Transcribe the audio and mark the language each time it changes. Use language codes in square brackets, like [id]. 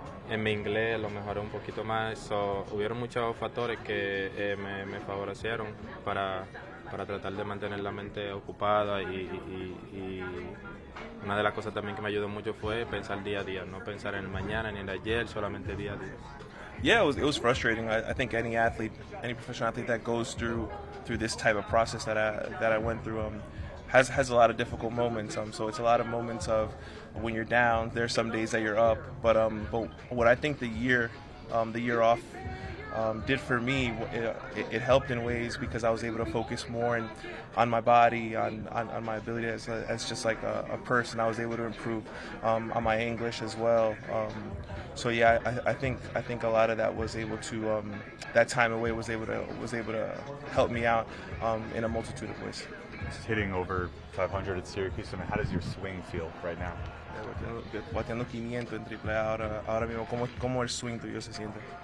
[es] en mi inglés, lo mejoré un poquito más, hubieron muchos factores que me favorecieron para tratar de mantener la mente ocupada y una de las cosas también que me ayudó mucho fue pensar día a día, no pensar en el mañana ni en el ayer, solamente día a día. [en] Yeah, it was frustrating. I think any athlete, any professional athlete that goes through this type of process that I went through has a lot of difficult moments. So it's a lot of moments of when you're down. There's some days that you're up, but what I think the year off did for me, it helped in ways because I was able to focus more on my body, on my ability as just like a person. I was able to improve on my English as well. So yeah, I think a lot of that was able to that time away was able to help me out in a multitude of ways. Just hitting over 500 at Syracuse. I mean, how does your swing feel right now? [es] Bateando 500 en AAA ahora mismo. ¿Cómo el swing tuyo se siente?